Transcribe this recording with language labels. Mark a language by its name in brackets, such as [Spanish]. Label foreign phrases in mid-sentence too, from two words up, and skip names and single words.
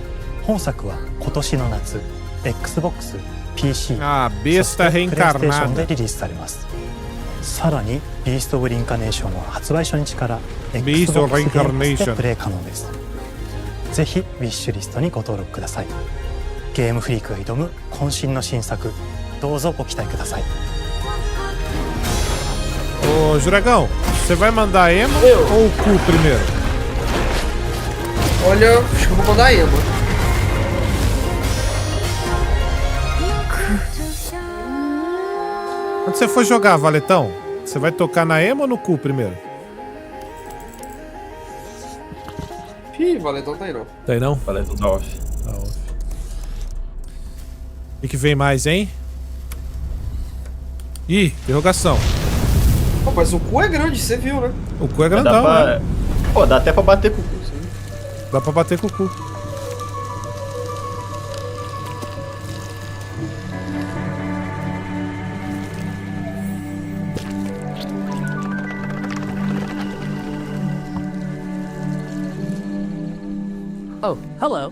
[Japanese] 本作は今年の夏 XBOX、PC、そしてプレイステーションでリリースされます。さらにビースト・オブ・リンカネーションは発売初日から XBOX ゲームでプレイ可能です。ぜひウィッシュリストにご登録ください。ゲームフリークが挑む渾身の新作、どうぞご期待ください。 [Portuguese] Ô, Juragão, você vai mandar emo ou o cu primeiro? Olha, acho que eu vou mandar emo. Quando você for jogar, Valetão, você vai tocar na emo ou no cu primeiro? Ih, Valetão tá aí não. Tá aí não? Valetão tá off. Tá off. O que vem mais, hein? Ih, interrogação. Pô, mas o cu é grande, você viu, né? O cu é grandão, né? Pô, dá até pra bater com o cu, sim. Dá pra bater com o cu. [English] Oh, hello.